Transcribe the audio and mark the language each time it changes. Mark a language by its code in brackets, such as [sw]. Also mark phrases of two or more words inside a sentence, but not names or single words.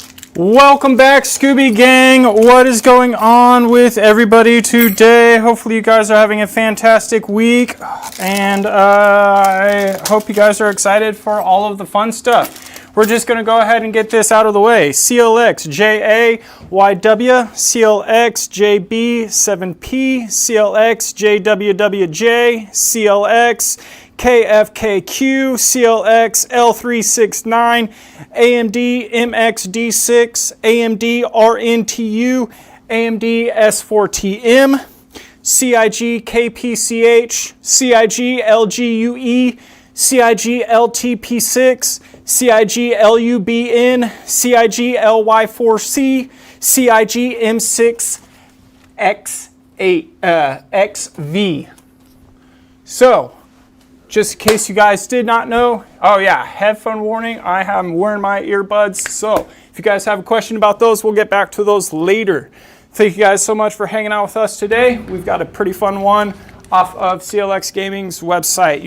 [en] Welcome back, Scooby Gang. What is going on with everybody today? Hopefully you guys are having a fantastic week, and I hope you guys are excited for all of the fun stuff. We're just going to go ahead and get this out of the way. CLXJAYW, CLXJB7P, CLXJWWJ, CLX KFKQ, CLX L369, AMD MXD6, AMD RNTU, AMD S4TM, CIG KPCH, CIG LGUE, CIG LTP6, CIG LUBN, CIG LY4C, CIG M6X8XV. So, just in case you guys did not know, oh yeah, headphone warning, I am wearing my earbuds, so if you guys have a question about those, we'll get back to those later. Thank you guys so much for hanging out with us today. We've got a pretty fun one off of CLX Gaming's website.